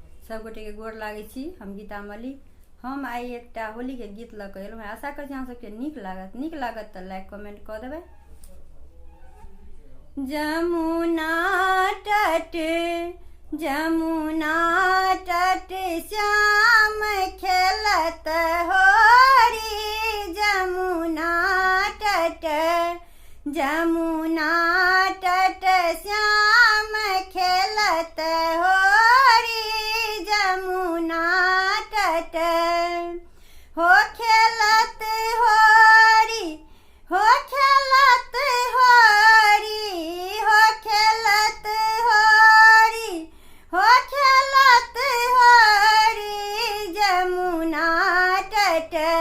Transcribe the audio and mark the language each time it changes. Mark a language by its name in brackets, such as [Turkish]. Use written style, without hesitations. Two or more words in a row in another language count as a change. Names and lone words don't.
[Maithili] सब गोटे के गोर लागे छी। हम गीता मलिक। हम आई एकटा होली के गीत लऽ कऽ एलहुँ। आशा करै छी अहाँ सबके नीक लागत तऽ [English] like comment [Maithili] कऽ देबै। [Braj] जमुना तट श्याम खेलत होरी, जमुना तट श्याम खेलत होरी, जमुना तट हो खेलत होरी, हो खेलत होरी, हो खेलत होरी, हो खेलत होरी, जमुना तट